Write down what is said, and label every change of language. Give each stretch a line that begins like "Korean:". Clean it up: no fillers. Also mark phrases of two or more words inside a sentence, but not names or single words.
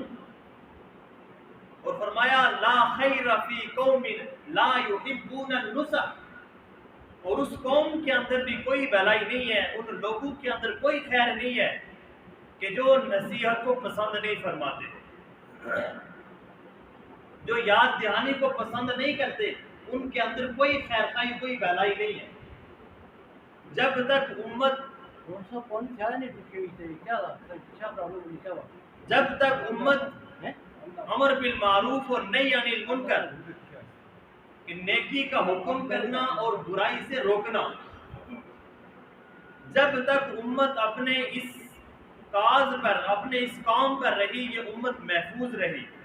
Urdu: اور فرمایا
Arabic: لا خیر فی قوم لا یحبون النصح،
Urdu: اور اس قوم کے اندر بھی کوئی بھلائی نہیں ہے، ان لوگوں کے اندر کوئی خیر نہیں ہے کہ جو نصیحت کو پسند نہیں فرماتے، جو یاد دہانی کو پسند نہیں کرتے، ان کے اندر کوئی خیر خواہی کوئی بھلائی نہیں ہے. جب تک امت
Italian: Non so quanti anni perché c'è proprio un cavolo.
Urdu: جب تک امت امر بالمعروف اور نہی عن المنکر کہ نیکی کا حکم کرنا اور برائی سے روکنا، جب تک امت اپنے اس کاز پر اپنے اس کام پر رہی یہ امت محفوظ رہی.